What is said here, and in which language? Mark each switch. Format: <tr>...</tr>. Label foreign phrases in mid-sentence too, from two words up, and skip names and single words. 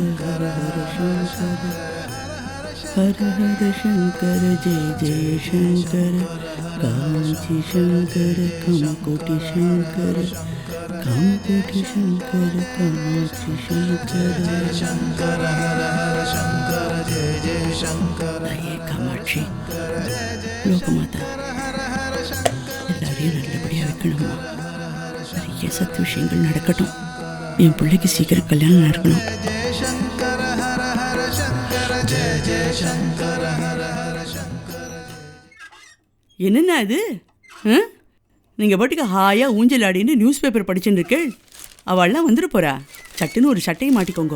<sa>हर हर शङ्कर हर हर शङ्कर जय जय शङ्कर काञ्ची शङ्कर कामकोटि शङ्कर कामकोटि शङ्कर कामाक्षि शङ्कर शङ्कर हर हर शङ्कर जय जय शङ्कर हे कामाक्षि लोकमाता</sa> <ta>எல்லாரையும் நல்லபடியாக வைக்கணுமா நிறைய சத்து விஷயங்கள் நடக்கட்டும் என் பிள்ளைக்கு சீக்கிரம் கல்யாணம் நடக்கணும் என்னென்ன அது நீங்கள் பாட்டுக்கு ஹாயாக ஊஞ்சல் ஆடின்னு நியூஸ் பேப்பர் படிச்சுன்னு இருக்கேள் அவள்லாம் வந்துட்டு போகிறா சட்டுன்னு ஒரு சட்டையை மாட்டிக்கோங்க.</ta>